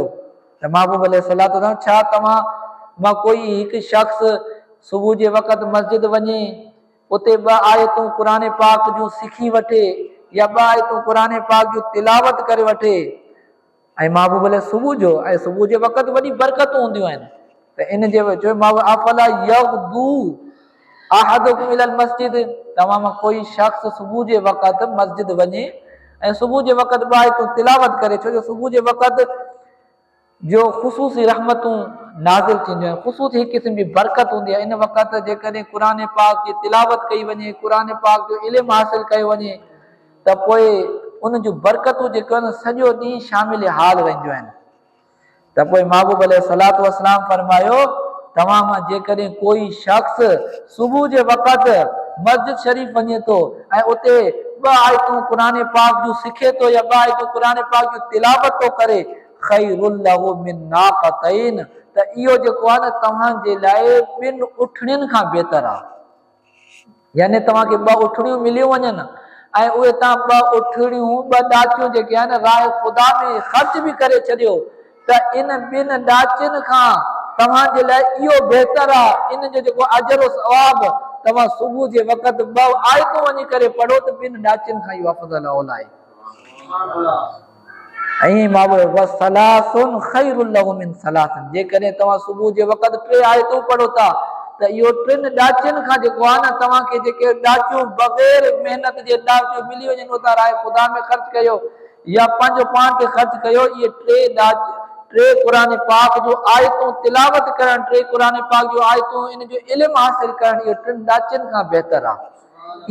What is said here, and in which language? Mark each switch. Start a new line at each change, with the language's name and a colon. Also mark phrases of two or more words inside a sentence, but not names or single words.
Sindhi: त महबूब
Arabic: عليه الصلاة والسلام
Sindhi: छा तव्हां मां कोई हिकु शख़्स सुबुह जे वक़्तु मस्जिद वञे उते 2 आयतूं क़ुरान पाक जूं सिखी वठे या 2 आयतूं क़ुरान पाक जूं तिलावत करे वठे, ऐं महबूब अलाह सुबुह जो ऐं सुबुह जे वक़्तु वॾी बरकतूं हूंदियूं आहिनि, त इन जे चयो महबूब
Arabic: أفلا يغدو أحدكم إلى المسجد,
Sindhi: तव्हां मां कोई शख़्स सुबुह जे वक़्तु मस्जिद वञे ऐं सुबुह जे वक़्तु 2 आयतूं तिलावत करे, छो जो सुबुह जे वक़्तु जो ख़ुसूसी रहमतूं नाज़िल थींदियूं आहिनि, ख़ुसूसी हिकु क़िस्म जी बरकत हूंदी आहे। इन वक़्तु जेकॾहिं क़ुरान पाक जी तिलावत कई वञे, क़ुरान पाक जो इल्मु हासिल कयो वञे त पोइ उन जूं बरकतूं जेके आहिनि सॼो ॾींहुं शामिल हाल रहंदियूं आहिनि। त पोइ महबूब
Arabic: عليه الصلاة والسلام
Sindhi: फरमायो तव्हां मां जेकॾहिं कोई शख़्स सुबुह जे वक़्तु मस्जिद शरीफ़ वञे थो ऐं उते 2 आयतूं क़ुरान पाक जूं सिखे थो या 2 आयतूं क़ुरान पाक जूं तिलावत थो करे,
Arabic: خير له من ناقتين,
Sindhi: त इहो जेको आहे न तव्हांजे लाइ 2 उठड़ियुनि खां बहितर आहे। यानी तव्हांखे 2 उठड़ियूं मिलियूं वञनि ऐं उहे तव्हां 2 उठड़ियूं 2 ॾाचियूं जेके आहिनि राह ख़ुदा में ख़र्च बि करे छॾियो त इन 2 ॾाचियुनि खां तव्हांजे लाइ इहो बहितर आहे, इन जो जेको अजर ओ सवाब तव्हां सुबुह जे वक़्तु 2 आयतूं वञी करे पढ़ो त 2 ॾाचियुनि खां इहो अफ़ज़ल औला आहे। ऐं महबूब
Arabic: وثلاث خير له من ثلاث,
Sindhi: जेकॾहिं तव्हां सुबुह जे वक़्तु 3 आयतूं पढ़ो था त इहो 3 ॾाचियुनि खां जेको आहे न तव्हांखे जेके ॾाचियूं बग़ैर महिनत जे ॾाचियूं मिली वञनि उतां राह ख़ुदा में ख़र्च कयो या पंहिंजो पाण ते ख़र्च कयो, इहे 3 क़ुरान पाक जूं आयतूं तिलावत करणु, 3 क़ुरान पाक जूं आयतूं इन जो इल्मु हासिल करणु, इहो 3 ॾाचियुनि खां बहितर आहे।